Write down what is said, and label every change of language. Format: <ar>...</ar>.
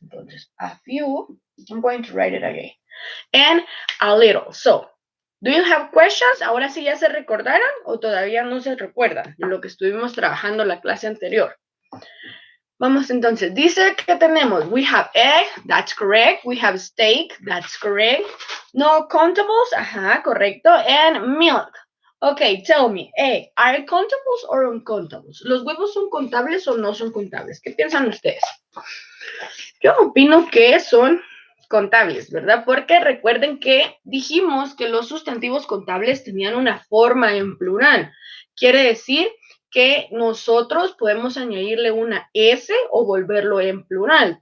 <en>Entonces, a few, I'm going to write it again, and a little. So, do you have questions?</en> <es>Ahora sí ya se recordaron o todavía no se recuerdan de lo que estuvimos trabajando la clase anterior. Vamos entonces, dice que tenemos,</es> <en>we have egg, that's correct, we have steak, that's correct,</en> <es>no contables, ajá, correcto,</es> <en>and milk. Okay, tell me, egg, are contables or uncontables?</en> <es>¿Los huevos son contables o no son contables? ¿Qué piensan ustedes? Yo opino que son contables, ¿verdad? Porque recuerden que dijimos que los sustantivos contables tenían una forma en plural. Quiere decir que nosotros podemos añadirle una S o volverlo en plural.</es>